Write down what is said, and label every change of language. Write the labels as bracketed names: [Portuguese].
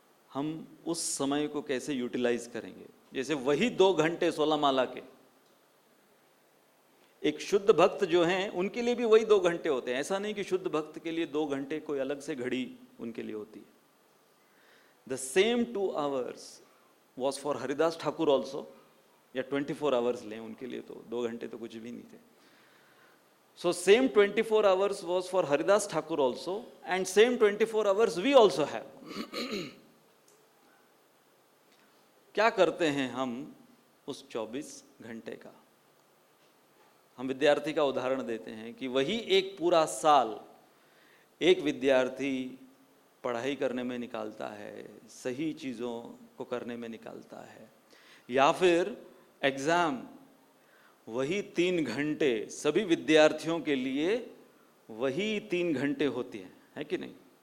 [Hindi] हम उस समय को कैसे यूटिलाइज करेंगे। जैसे वही 2 घंटे 16 माला के, एक शुद्ध भक्त जो हैं उनके लिए भी वही 2 घंटे होते हैं। ऐसा नहीं कि शुद्ध भक्त के लिए 2 घंटे कोई अलग से घड़ी उनके लिए होती है। [English] the same 2 hours was for Haridas Thakur also, [Hindi] या 24 hours लें उनके लिए, तो 2 घंटे तो कुछ भी नहीं थे। [English] So same 24 hours was for Haridas Thakur also, and same 24 hours we also have. [Hindi] क्या करते हैं हम उस 24 घंटे का। हम विद्यार्थी का उदाहरण देते हैं कि वही एक पूरा साल एक विद्यार्थी पढ़ाई करने में निकालता है, सही चीज़ों को करने में निकालता है, या फिर एग्ज़ाम वही 3 घंटे सभी विद्यार्थियों के लिए वही 3 घंटे होती है कि नहीं।